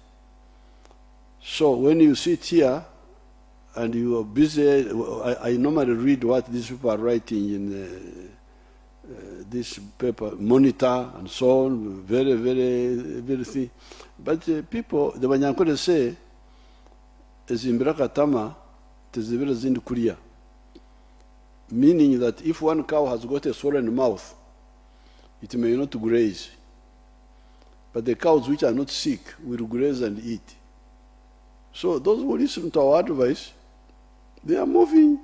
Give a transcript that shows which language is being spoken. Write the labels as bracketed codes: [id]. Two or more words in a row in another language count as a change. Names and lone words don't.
[en] So when you sit here and you are busy, I normally read what these people are writing in this paper, monitor and so on, very thin. But people, the Banyankole say, [nyn] ezimbiraka tama, tezibira zindi kulia. [en] Meaning that if one cow has got a swollen mouth, it may not graze. But the cows which are not sick will graze and eat. So those who listen to our advice, they are moving.